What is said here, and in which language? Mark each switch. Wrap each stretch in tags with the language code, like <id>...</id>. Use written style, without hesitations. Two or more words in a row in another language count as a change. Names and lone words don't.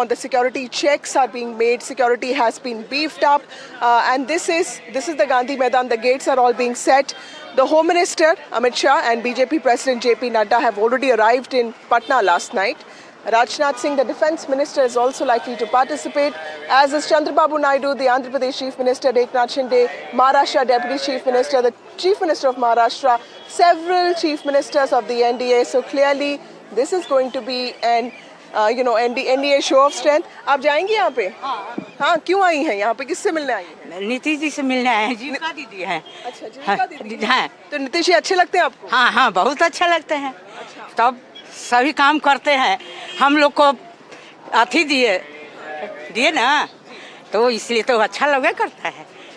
<en>The security checks are being made. Security has been beefed up. And this is the Gandhi Maidan. The gates are all being set. The Home Minister, Amit Shah, and BJP President JP Nadda have already arrived in Patna last night. Rajnath Singh, the Defence Minister, is also likely to participate, as is Chandrababu Naidu, the Andhra Pradesh Chief Minister, Eknath Shinde, Maharashtra Deputy Chief Minister, the Chief Minister of Maharashtra, several Chief Ministers of the NDA. So clearly, this is going to be an NDA show of strength.</en> <hi>आप जाएंगी यहाँ पे? हाँ, क्यों आई हैं यहाँ पे? किससे मिलने आई हैं? नीतीश जी से मिलने आए हैं, जीविका दीदी हैं। अच्छा, जीविका दीदी हैं। तो नीतीश जी अच्छे लगते हैं आपको? हाँ हाँ, बहुत अच्छे लगते हैं। तब सभी काम करते हैं। हम लोग को अथी दिए ना, तो इसलिए तो अच्छा लगे करता है।</hi>